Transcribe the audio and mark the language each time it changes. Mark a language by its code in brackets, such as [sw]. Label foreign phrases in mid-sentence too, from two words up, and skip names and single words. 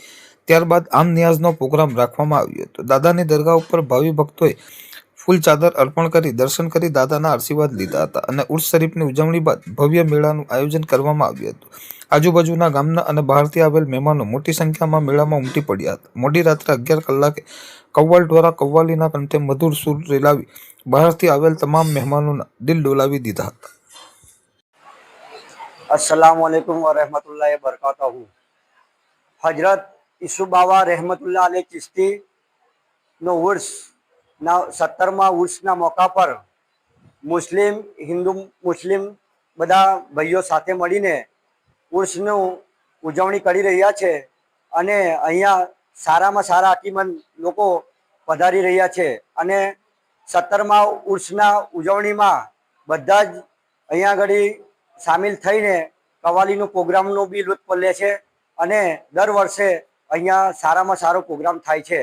[gu] ત્યારબાદ આમ નિયાઝનો પ્રોગ્રામ રાખવામાં આવ્યો હતો. દાદાની દરગાહ ઉપર ભાવિ ભક્તોએ ફૂલ ચાદર અર્પણ કરી દર્શન કરી દાદાના આશીર્વાદ લીધા હતા અને ઉર્સ શરીફની ઉજવણી બાદ ભવ્ય મેળાનું આયોજન કરવામાં આવ્યું હતું. આજુબાજુના ગામના અને બહારથી આવેલ મહેમાનો મોટી સંખ્યામાં મેળામાં ઉમટી પડ્યા હતા. મોડી રાત્રે 11 કલાકે કવ્વાલ દ્વારા કવ્વાલીના કંઠે મધુર સૂર રેલાવી બહારથી આવેલ તમામ મહેમાનોના દિલ ડોલાવી દીધા હતા. [ar] السلام عليكم ورحمة الله وبركاته. [gu] હજરત યુસુફ બાવા [ar] رحمة الله عليه [gu] ચિશ્તી નો ઉર્સ ના 17મા ઉર્સના મૌકા પર મુસ્લિમ હિંદુ મુસ્લિમ બધા ભાઈઓ સાથે મળીને ઉર્સનું ઉજવણી કરી રહ્યા છે અને અહીંયા સારામાં સારા અકીમંદ લોકો પધારી રહ્યા છે અને 17મા ઉર્સના ઉજવણીમાં બધા જ અહીંયા આગળ સામેલ થઈને કવાલીનું પ્રોગ્રામનો બી લુત્ફ લે છે અને દર વર્ષે અહીંયા સારામાં સારો પ્રોગ્રામ થાય છે.